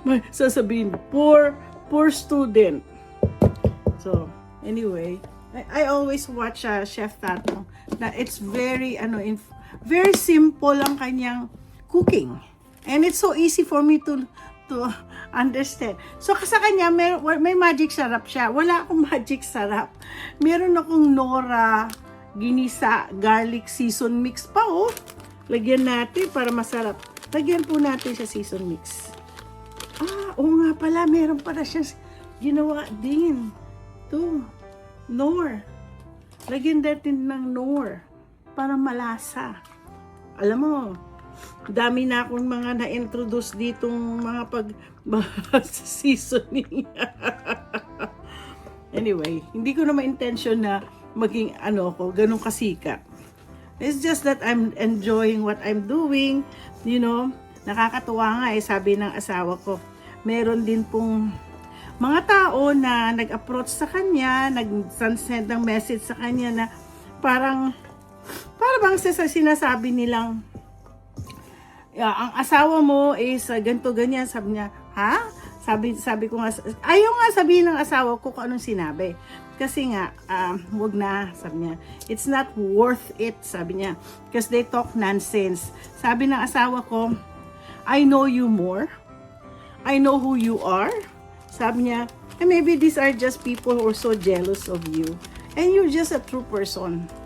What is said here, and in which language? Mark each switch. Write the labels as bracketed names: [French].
[Filipino] Sasabihin, [English] poor student. So, anyway, I always watch Chef Tatong. Na it's very simple [Filipino] ang kanyang [English] cooking. And it's so easy for me to understand. [Filipino] So, sa kanya, may magic sarap siya. Wala akong magic sarap. Meron akong Nora ginisa garlic season mix pa, oh. Lagyan natin para masarap. Lagyan po natin sa season mix. Oo nga pala, meron pala siya ginawa din. Ito, Nor. Lagyan natin ng Nor para malasa. Alam mo, dami na akong mga na-introduce ditong mga seasoning. Anyway, hindi ko na ma-intention na maging ganun kasikat. [English] It's just that I'm enjoying what I'm doing. You know, [Filipino] nakakatuwa nga sabi ng asawa ko, meron din pong mga tao na nag-approach sa kanya, nag-send ng message sa kanya na Parang bang sinasabi nilang, ang asawa mo is ganito, ganyan. Sabi niya, ha? Sabi ko nga, ayaw nga sabihin ng asawa ko kung anong sinabi. Kasi nga, wag na, sabi niya. [English] It's not worth it, [Filipino] sabi niya. [English] Because they talk nonsense. [Filipino] Sabi ng asawa ko, [English] I know you more. I know who you are. [Filipino] Sabi niya, [English] and maybe these are just people who are so jealous of you. And you're just a true person.